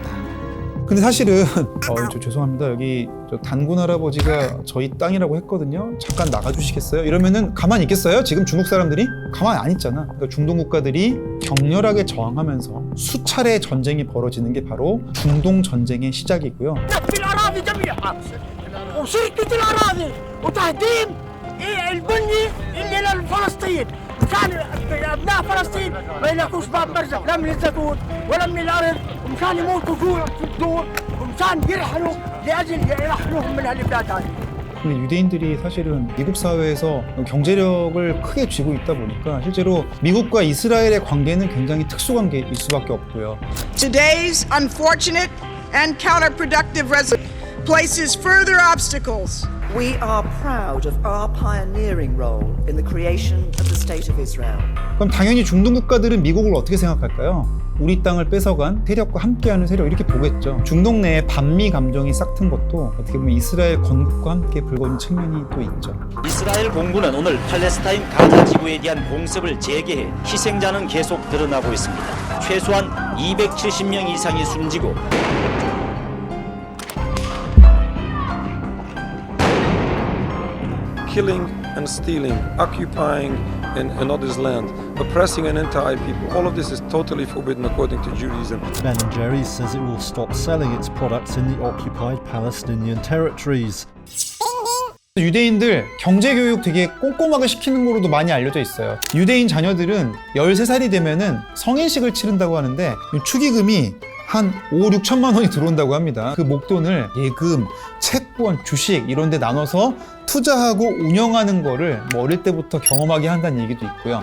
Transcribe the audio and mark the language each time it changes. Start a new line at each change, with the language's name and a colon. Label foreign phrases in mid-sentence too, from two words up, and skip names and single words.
Korean: 근데 사실은 저 죄송합니다. 여기 저 단군 할아버지가 저희 땅이라고 했거든요. 잠깐 나가주시겠어요? 이러면은 가만히 있겠어요? 지금 중국 사람들이? 가만히 안 있잖아. 그러니까 중동 국가들이 격렬하게 저항하면서 수차례 전쟁이 벌어지는 게 바로 중동 전쟁의 시작이고요.
Arabic: وشركة الأراضي وتهديم البني اللي للفلسطين مشان أبناء فلسطين ما يلاقوش باب مرزق لا من الزيتون ولا من الأرض ومشان يموتوا جوع في الدور ومشان يرحلوا لأجل يرحلوهم من هالبلاد هذه.
Korean: 근데 유대인들이 사실은 미국 사회에서 경제력을 크게 쥐고 있다 보니까 실제로 미국과 이스라엘의 관계는 굉장히 특수관계일 수밖에 없고요.
English: Today's unfortunate and counterproductive resolution places further obstacles. We are proud of our pioneering role in the creation of the State of Israel.
Korean: 그럼 당연히 중동 국가들은 미국을 어떻게 생각할까요? 우리 땅을 뺏어간 세력과 함께하는 세력 이렇게 보겠죠. 중동 내에 반미 감정이 싹튼 것도 어떻게 보면 이스라엘 건국과 함께 불거진 측면이 또 있죠. 이스라엘 공군은 오늘 팔레스타인 가자 지구에 대한 공습을 재개해 희생자는 계속 늘어나고 있습니다. 최소한 270명 이상이 숨지고
English: killing and stealing, occupying another's land. oppressing an entire people. All of this is totally forbidden according to Judaism. Ben & Jerry's says it will stop selling its products in the occupied Palestinian territories.
Korean: 유대인들 경제교육 되게 꼼꼼하게 시키는 거로도 많이 알려져 있어요. 유대인 자녀들은 13살이 되면은 성인식을 치른다고 하는데 축의금이 한 5, 6천만 원이 들어온다고 합니다. 그 목돈을 예금, 채권, 주식 이런 데 나눠서 투자하고 운영하는 거를 뭐 어릴 때부터 경험하게 한다는 얘기도 있고요.